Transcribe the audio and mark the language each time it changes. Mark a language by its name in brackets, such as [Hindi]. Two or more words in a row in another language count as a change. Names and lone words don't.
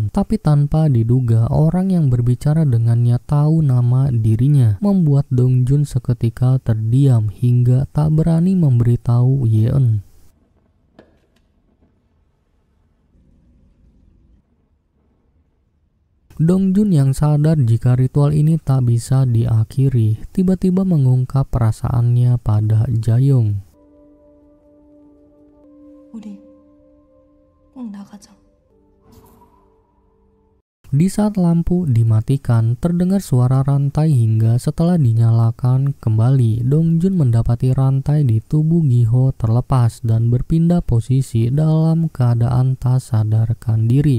[Indonesian] Tapi tanpa diduga, orang yang berbicara dengannya tahu nama dirinya, membuat Dongjun seketika terdiam hingga tak berani memberitahu Yeon. Dongjun yang sadar jika ritual ini tak bisa diakhiri, tiba-tiba mengungkap perasaannya pada Jayong. [Korean] 우리 꼭 나가자. [Indonesian] Di saat lampu dimatikan, terdengar suara rantai hingga setelah dinyalakan kembali, Dongjun mendapati rantai di tubuh Giho terlepas dan berpindah posisi dalam keadaan tak sadarkan diri.